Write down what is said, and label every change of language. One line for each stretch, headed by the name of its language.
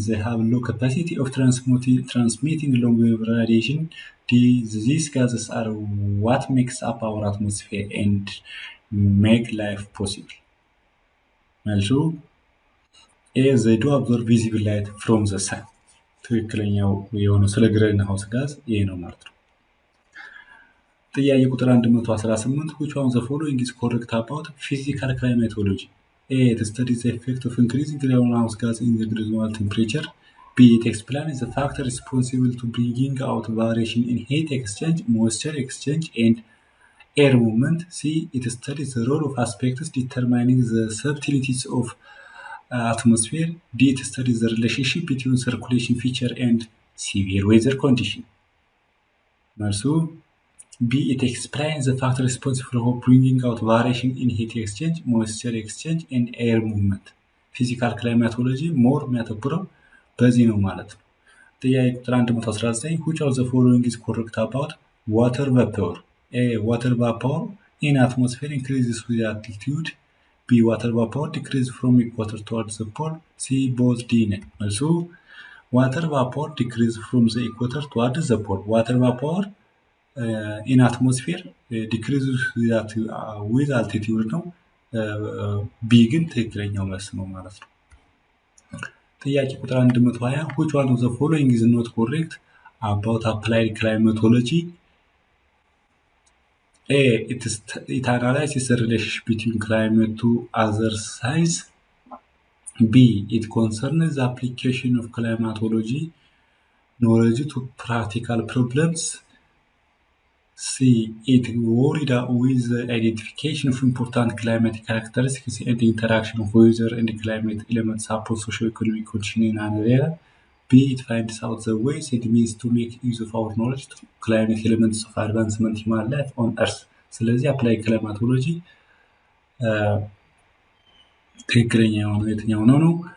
English: They have low capacity of transmitting long-wave radiation. D. These gases are what makes up our atmosphere and make life possible. መልሱ A. They do absorb visible light from the sun.
Amharic: ትክክለኛው የሆነው ስለ ግሪን ሃውስ ጋዝ ይሄ ነው ማለት ነው። ጥያቄ ቁጥር 118
English: which one of the following is correct about physical climatology? A. It studies the effect of increasing greenhouse gas in the global temperature. B. It explains the factor responsible to bringing out variation in heat exchange, moisture exchange, and air movement. C. It studies the role of aspects determining the subtleties of atmosphere. D. It studies the relationship between circulation feature and severe weather condition. መልሱ B. It explains the factor responsible for bringing out variation in heat exchange, moisture exchange, and air movement.
Amharic: ፊዚካል ክላይማቶሎጂ ሞር የሚያተኩረው በዚህ ነው ማለት ነው። ጥያቄ ቁጥር 119
English: which of the following is correct about water vapor? A. Water vapor in atmosphere increases with altitude. B. Water vapor decreases from equator towards the pole. C. Both D. መልሱ water vapor decreases from the equator towards the pole. Water vapor in atmosphere decreases with altitude
Amharic: ነው። ቢ ግን ትክክለኛው መልስ ነው ማለት ነው። ጥያቄ ቁጥር 120
English: which one of the following is not correct about applied climatology? A. It analyzes the relationship between climate to other science. B. It concerns the application of climatology knowledge to practical problems. C. It worried with the identification of important climatic characteristics and the interaction of weather and climate elements upon socio-economic conditions in an area. B. It finds out the ways and means to make use of our knowledge to climate elements of advancement human life on Earth.
Amharic: ስለዚህ አፕላይ ክላይማቶሎጂ ትክክለኛ የሆነው የትኛው ነው?